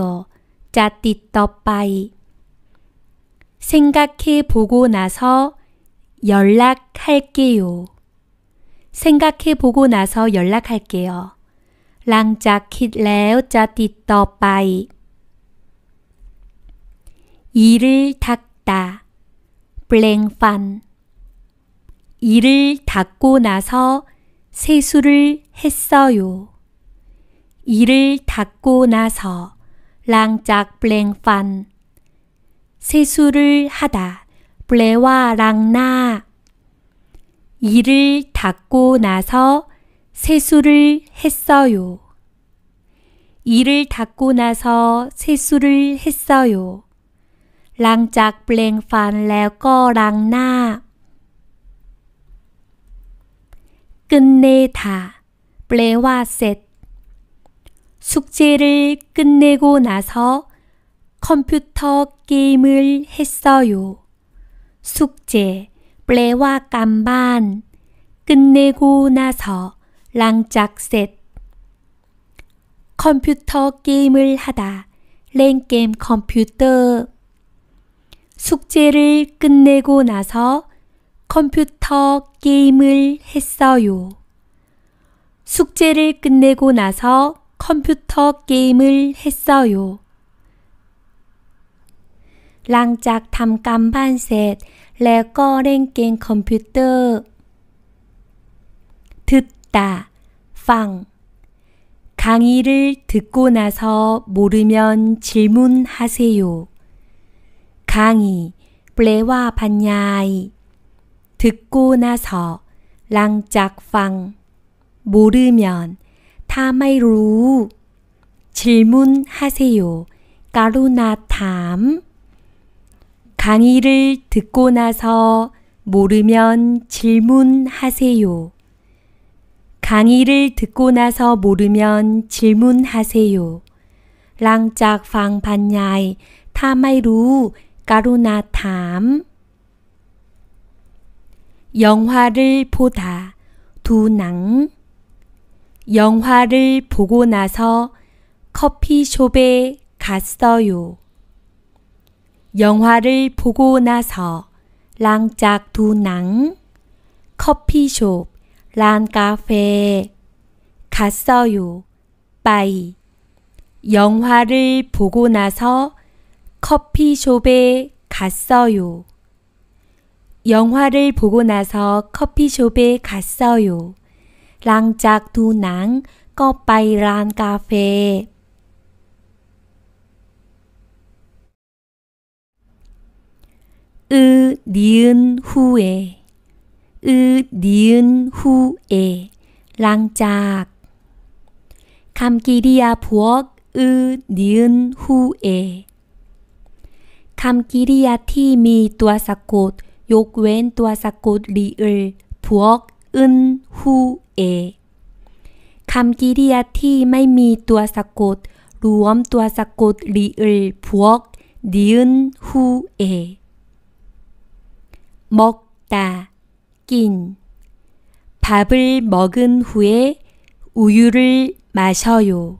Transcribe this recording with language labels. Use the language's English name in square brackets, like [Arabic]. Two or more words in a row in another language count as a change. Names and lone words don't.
[Thai] จะติดต่อไป [Korean] 생각해 보고 나서 연락할게요. 생각해 보고 나서 연락할게요. [Thai] หลังจากคิดแล้วจะติดต่อไป [Korean] 이를 닦다, [Thai] แปรงฟัน [Korean] 이를 닦고 나서 세수를 했어요. 이를 닦고 나서 [Thai] หลังจากแปรงฟัน [Korean] 세수를 하다 [Thai] แปลว่าล้างหน้า [Korean] 이를 닦고 나서 세수를 했어요. 이를 닦고 나서 세수를 했어요. [Thai] หลังจากแปรงฟันแล้วก็ล้างหน้า 끝내다 แปลว่าเสร็จ [Korean] 숙제를 끝내고 나서 컴퓨터 게임을 했어요. 숙제 [Thai] แปลว่าการบ้าน [Korean] 끝내고 나서 [Thai] หลังจากเสร็จ [Korean] 컴퓨터 게임을 하다 [Thai] เล่นเกมคอมพิวเตอร์ [Korean] 숙제를 끝내고 나서 컴퓨터 게임을 했어요. 숙제를 끝내고 나서 컴퓨터 게임을 했어요. [Thai] หลังจากทำการบ้านเสร็จแล้วก็เล่นเกมคอมพิวเตอร์ 듣다 ฟัง [Korean] 강의를 듣고 나서 모르면 질문하세요. 강의 [Thai] แปลว่าบรรยาย [Korean] 듣고 나서 [Thai] หลังจากฟัง [Korean] 모르면 [Thai] ถ้าไม่รู้ [Korean] 질문하세요 [Thai] กรุณาถาม [Korean] 강의를 듣고 나서 모르면 질문하세요. 강의를 듣고 나서 모르면 질문하세요. [Thai] หลังจากฟังบรรยาย ถ้าไม่รู้กรุณาถาม [Korean] 영화를 보다 [Thai] ดูหนัง [Korean] 영화를 보고 나서 커피숍에 갔어요. 영화를 보고 나서 [Thai] หลังจากดูหนัง [Korean] 커피숍 [Thai] ร้านกาแฟ [Korean] 갔어요 ไป 영화를 보고 나서 커피숍에 갔어요. 영화를 보고 나서 커피숍에 갔어요. [Thai] หลังจากดูหนังก็ไปร้านกาแฟ [Korean] 니은 후에 니은 후에 [Thai] หลังจาก คำกริยา พวก [Korean] 니은 후에 [Thai] คำกริยาที่มีตัวสะกดยกเว้นตัวสะกดรีเอลพวกฮูเอคำกริยาที่ไม่มีตัวสะกดรวมตัวสะกดรีเอลพวกดินฮูเอ먹다กิน [Korean] 밥을 먹은 후에 우유를 마셔요.